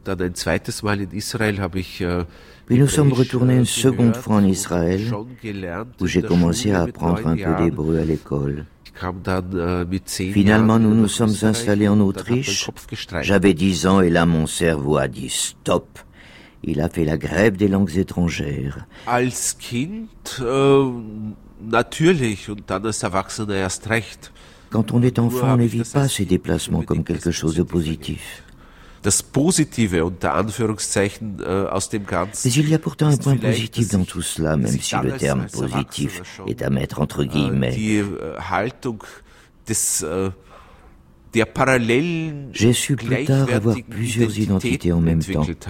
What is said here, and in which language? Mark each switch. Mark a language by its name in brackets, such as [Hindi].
[French] Puis nous sommes retournés une seconde fois en Israël, où j'ai commencé à apprendre un peu d'hébreu à l'école. Finalement, nous nous sommes installés en Autriche. J'avais 10 ans et là, mon cerveau a dit « stop ». Il a fait la grève des langues étrangères. [German] Als Kind, natürlich, und dann als Erwachsener erst recht. [French] Quand on est enfant, on ne vit pas ces déplacements comme quelque chose de positif. [German] Das Positive, unter Anführungszeichen, aus dem Ganzen. [French] Mais il y a pourtant un point positif dans tout cela, même si le terme positif est à mettre entre guillemets. [German] Die Haltung des, der parallelen, [French] j'ai su plus tard avoir plusieurs identités en même temps.